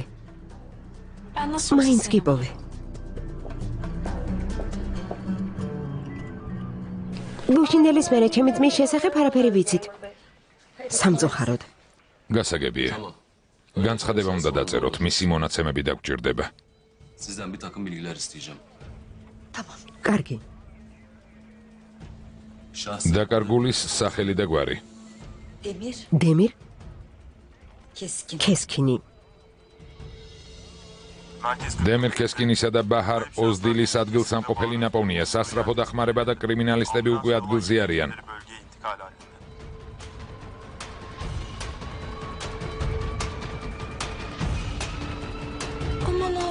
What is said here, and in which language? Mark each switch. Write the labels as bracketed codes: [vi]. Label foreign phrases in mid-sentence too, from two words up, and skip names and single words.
[ka] მაინც გიპოვე. გუშინელის მერე ჩემი ძმის შესახებ არაფერი ვიცით. სამწუხაროდ. გასაგებია. განცხადება უნდა დაწეროთ, მისი მონაცემები დაგჭირდება. [tr] Sizden bir takım bilgiler isteyeceğim. [ka] კარგი. [tr] Şahsi [ka] დაკარგულის სახელი და გვარი. [tr] Demir, [ka] დემირ [tr] keskin. [ka] ქესქინი. დემირ ქესკინისა და ბაჰარ ოზდილის ადგილსამყოფელი ნაპოვნია. სასწრაფო დახმარება და კრიმინალისტები უკვე ადგილზე არიან. [tr] Bölgeye intikal halinde. Aman Allah'ım.